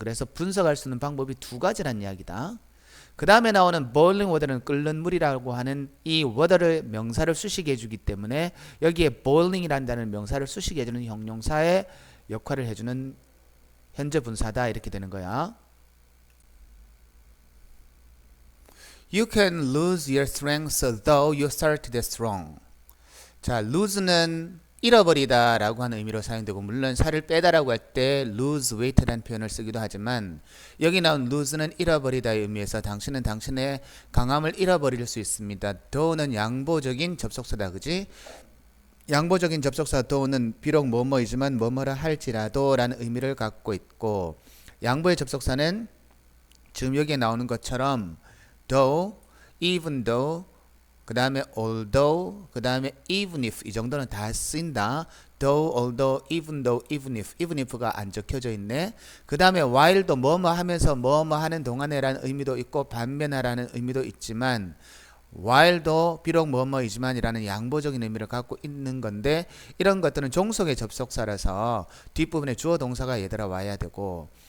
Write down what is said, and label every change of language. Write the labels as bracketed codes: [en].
[ko] 그래서 분석할 수 있는 방법이 두 가지란 이야기다. 그 다음에 나오는 boiling water는 끓는 물이라고 하는 이 water를 명사를 수식해 주기 때문에 여기에 boiling이라는 단어는 명사를 수식해 주는 형용사의 역할을 해주는 현재 분사다. 이렇게 되는 거야. [en] You can lose your strength though you started strong. [ko] 자, lose는 잃어버리다 라고 하는 의미로 사용되고, 물론 살을 빼다라고 할 때 lose weight라는 표현을 쓰기도 하지만 여기 나온 lose는 잃어버리다의 의미에서 당신은 당신의 강함을 잃어버릴 수 있습니다. though는 양보적인 접속사다. 그지? 양보적인 접속사 though는 비록 뭐뭐이지만 뭐뭐라 할지라도 라는 의미를 갖고 있고, 양보의 접속사는 지금 여기에 나오는 것처럼 though, even though, 그 다음에 although, 그 다음에 even if 이 정도는 다 쓰인다. though, although, even if, even if가 안 적혀져 있네. 그 다음에 while도 뭐뭐 하면서 뭐뭐 하는 동안에라는 의미도 있고 반면하라는 의미도 있지만 while도 비록 뭐뭐이지만이라는 양보적인 의미를 갖고 있는 건데 이런 것들은 종속의 접속사라서 뒷부분에 주어 동사가 얘들아 와야 되고